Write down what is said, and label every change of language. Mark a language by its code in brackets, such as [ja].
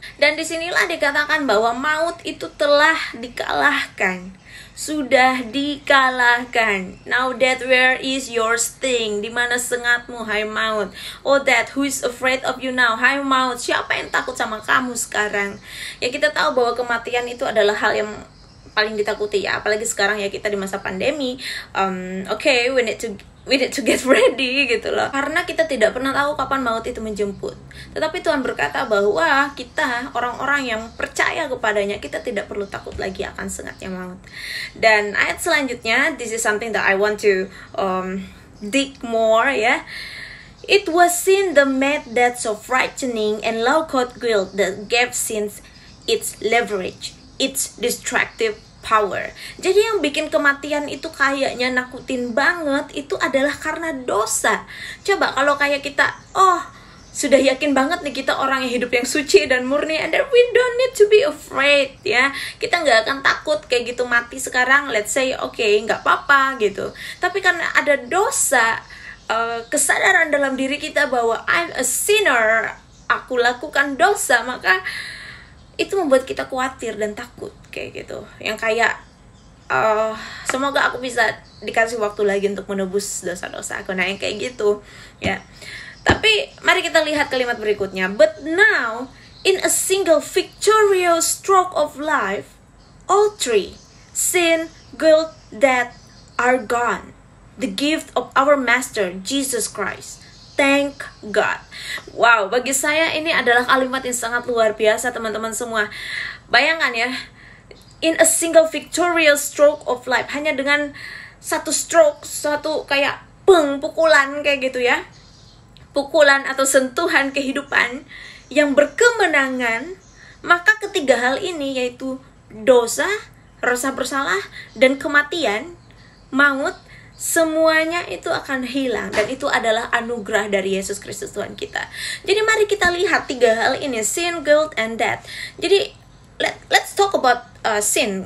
[id] Dan disinilah dikatakan bahwa maut itu telah dikalahkan, sudah dikalahkan. [en] Now death, where is your sting? [id] Di mana sengatmu, hai maut? [en] Oh death, who is afraid of you now? [id] Hai maut, siapa yang takut sama kamu sekarang? Ya kita tahu bahwa kematian itu adalah hal yang paling ditakuti ya, apalagi sekarang ya kita di masa pandemi. [en] Okay, we need to get ready [id] gitu loh, karena kita tidak pernah tahu kapan maut itu menjemput. Tetapi Tuhan berkata bahwa kita orang-orang yang percaya kepadanya, kita tidak perlu takut lagi akan sengatnya maut. Dan ayat selanjutnya, [en] this is something that I want to dig more ya. It was sin that made that so frightening and low-cost guilt that gave sin its leverage, its destructive power. [id] Jadi yang bikin kematian itu kayaknya nakutin banget itu adalah karena dosa. Coba kalau kayak kita, sudah yakin banget nih kita orang yang hidup yang suci dan murni, [en] and then we don't need to be afraid [id] ya. Kita nggak akan takut kayak gitu mati sekarang, [en] let's say okay, [id] nggak apa-apa gitu. Tapi karena ada dosa, kesadaran dalam diri kita bahwa [en] I'm a sinner, [id] aku lakukan dosa, maka itu membuat kita khawatir dan takut kayak gitu. Yang kayak semoga aku bisa dikasih waktu lagi untuk menebus dosa-dosa aku. Nah yang kayak gitu ya. Tapi mari kita lihat kalimat berikutnya. [en] But now in a single victorious stroke of life, all three, sin, guilt, death, are gone. The gift of our Master Jesus Christ. Thank God. [id] Wow, bagi saya ini adalah kalimat yang sangat luar biasa teman-teman semua. Bayangkan ya, [en] in a single victorious stroke of life, [id] hanya dengan satu stroke, satu kayak pukulan kayak gitu ya, pukulan atau sentuhan kehidupan yang berkemenangan, maka ketiga hal ini yaitu dosa, rasa bersalah, dan kematian, maut, semuanya itu akan hilang. Dan itu adalah anugerah dari Yesus Kristus Tuhan kita. Jadi mari kita lihat tiga hal ini, [en] sin, guilt, and death. [id] Jadi [en] let's talk about sin.